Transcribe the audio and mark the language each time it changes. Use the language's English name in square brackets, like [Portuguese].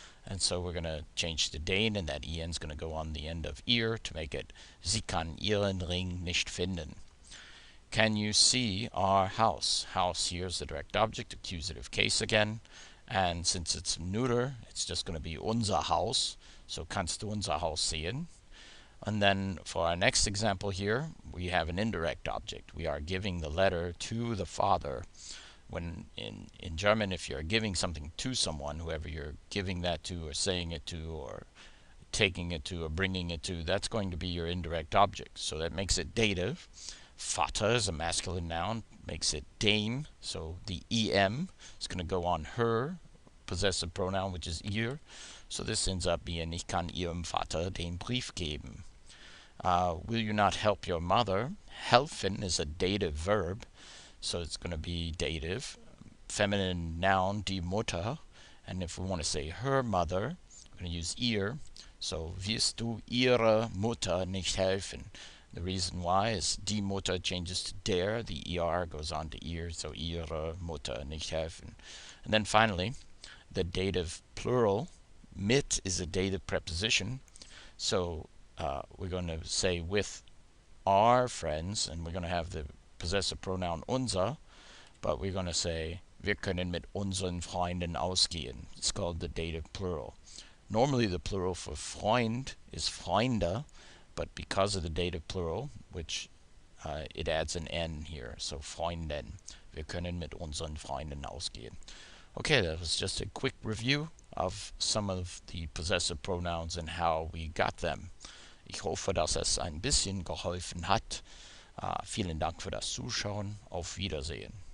[English] And so we're going to change to den, and that en is going to go on the end of ihr to make it [German] sie kann ihren Ring nicht finden. [English] Can you see our house? House here is the direct object, accusative case again. And since it's neuter, it's just going to be [German] unser Haus. So kannst du unser Haus sehen? [English] And then for our next example here, we have an indirect object. We are giving the letter to the father. When in German, if you're giving something to someone, whoever you're giving that to or saying it to or taking it to or bringing it to, that's going to be your indirect object. So that makes it dative. Vater is a masculine noun, makes it dem. So the em is going to go on her possessive pronoun, which is ihr. So this ends up being [German] ich kann ihrem Vater den Brief geben. [English] Will you not help your mother? Helfen is a dative verb, so it's going to be dative. Feminine noun, die Mutter. And if we want to say her mother, we're going to use ihr. [German] So wirst du ihre Mutter nicht helfen? [English] The reason why is die Mutter changes to der, the er goes on to ihr, so [German] ihre Mutter nicht helfen. [English] And then finally, the dative plural, mit is a dative preposition, so we're going to say with our friends, and we're going to have the possessive pronoun unser, but we're going to say [German] wir können mit unseren Freunden ausgehen. [English] It's called the dative plural. Normally the plural for Freund is Freunde, but because of the dative plural, which it adds an n here, so Freunden. [German] Wir können mit unseren Freunden ausgehen. [English] Okay, that was just a quick review of some of the possessive pronouns and how we got them. [German] Ich hoffe, dass es ein bisschen geholfen hat. Vielen Dank für das Zuschauen. Auf Wiedersehen.